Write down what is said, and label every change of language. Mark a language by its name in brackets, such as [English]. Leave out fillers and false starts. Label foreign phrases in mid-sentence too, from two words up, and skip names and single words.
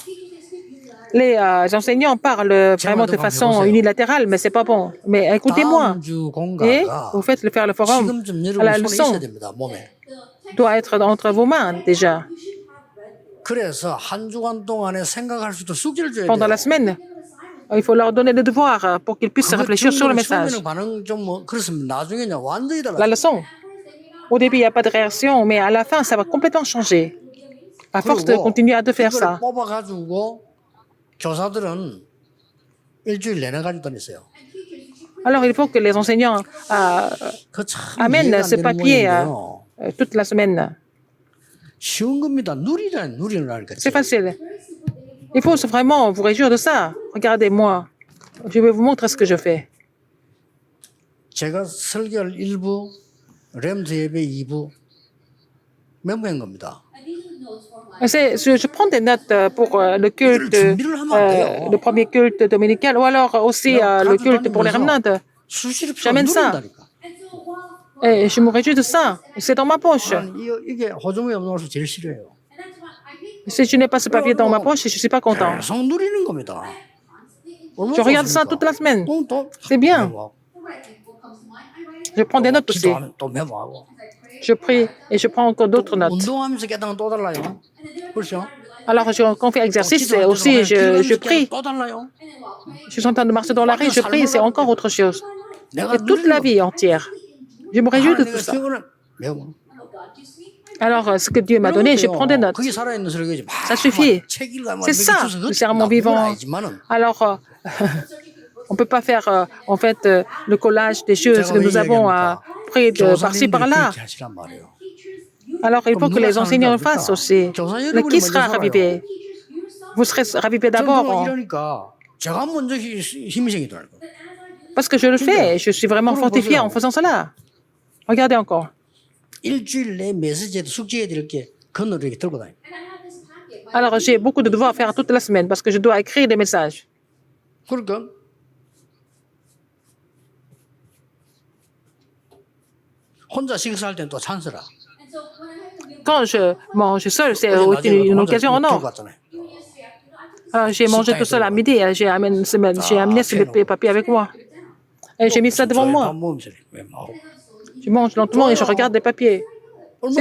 [French] Les enseignants parlent vraiment de façon unilatérale, mais c'est pas bon. Mais écoutez-moi. [Korean] 다음 주 [French] Et [Korean] 공가가 [French] vous faites faire le forum. [Korean] 지금쯤 [French] La [Korean] 여러분 손에 [French] leçon [Korean] 있어야 됩니다. 몸에. [French] doit être entre vos mains déjà. [Korean] 그래서 한 주간 동안에 생각할 수도 숙제를 줘야 [French] Pendant [Korean] 돼요. [French] la semaine, il faut leur donner le devoir pour qu'ils puissent réfléchir sur le message. [Korean] 처음에는 반응 좀 뭐 그렇습니다. 나중에는 완전히 달라. [French] La leçon. Au début, il n'y a pas de réaction, mais à la fin, ça va complètement changer. À force de continuer à faire ça. [Korean] 뽑아가지고 교사들은 일주일 내내 가지고 다녔어요. [French] Alors, il faut que les enseignants [Korean] 그참 [French] amènent ce papier toute la semaine. [Korean] 쉬운 겁니다. 누리라니까. [French] C'est facile. Il faut vraiment vous réjouir de ça. Regardez-moi. Je vais vous montrer ce que je fais. [Korean] 제가 설교할 1부, 렘드 예배 2부 메모한 겁니다. [French] Je prends des notes pour le culte, le premier culte dominical, ou alors aussi le culte pour les remnants. [Korean] 수시로 [French] J'amène ça. [Korean] 누린다니까. [French] Et je me réjouis de ça. C'est dans ma poche. [Korean] 이게 호주머니 없는 것을 제일 싫어해요. [French] Si je n'ai pas ce papier dans ma poche, je ne suis pas content. [Korean] 계속 누리는 겁니다. [French] Je regarde ça toute la semaine. C'est bien. Je prends des notes aussi. [Korean] 또 메모하고. [French] Je prie et je prends encore d'autres notes. [Korean] 운동하면서 깨닫는 또 달라요. 그렇죠? [French] Alors, quand on fait exercice, aussi, je prie. [Korean] 또 달라요. [French] Je suis en train de marcher dans la rue, je prie, c'est encore autre chose. Et toute la vie entière. Je me réjouis de tout ça. [Korean] 메모. [French] Alors, ce que Dieu m'a donné, je prends des notes. [Korean] 그게 살아있는 설교지. [French] Ça suffit. C'est ça, le serment vivant. Alors, on ne peut pas faire, en fait, le collage des choses que nous avons pris de par-ci, par-là. Alors, il faut que les enseignants le fassent aussi. Mais qui sera ravivé? Vous serez ravivé d'abord. [Korean] 제가 먼저 힘이 생기더라고요. [French] Parce que je le fais, je suis vraiment fortifié en faisant cela. Regardez encore. [Korean] 일주일 내 메시지에도 숙제해야 될 게 건너로 이렇게 들고 다녀요. [French] Alors, j'ai beaucoup de devoirs à faire toute la semaine parce que je dois écrire des messages. [Korean] 그러니까 혼자 식사할 때는 또 찬스라. [French] Quand je mange seul, c'est une occasion en or. J'ai mangé tout seul à midi, j'ai amené ce papier avec moi. Et j'ai mis ça devant moi. Je mange lentement et je regarde les papiers. C'est